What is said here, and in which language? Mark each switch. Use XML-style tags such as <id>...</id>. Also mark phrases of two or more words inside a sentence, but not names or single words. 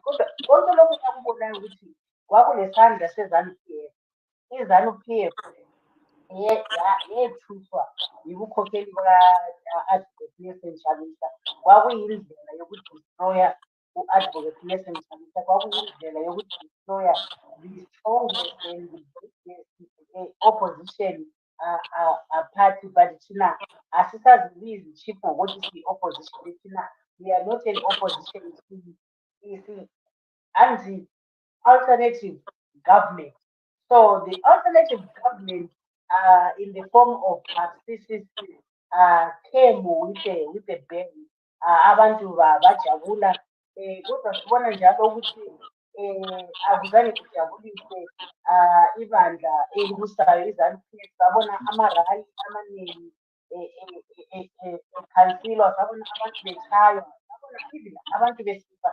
<nd>Kodwa konke lokhu sakubonayo ukuthi kwakunesandla seZANU-PF. iZANU-PF yethuswa yibukhokheli buka-Advocate Nelson Chamisa. Kwakuyindlela yokudestroya u-Advocate Nelson Chamisa, kwakuyindlela yokudestroya</nd> <en>the strongest and the biggest opposition party.</en> <nd>But thina asisazibizi chief ngokuthi si-opposition.</nd> <en>Thina we are not an opposition, anti-alternative government. So the alternative government, in the form of CCC, came with a bang.</en> <nd>Abantu bajabula, kodwa sibona njalo ukuthi akuzange kujabulise ibandla elibusayo iZANU-PF. Sabona amarali amaningi ekhansilwa, sabona abantu betshaywa, sabona even abantu besifa.</nd>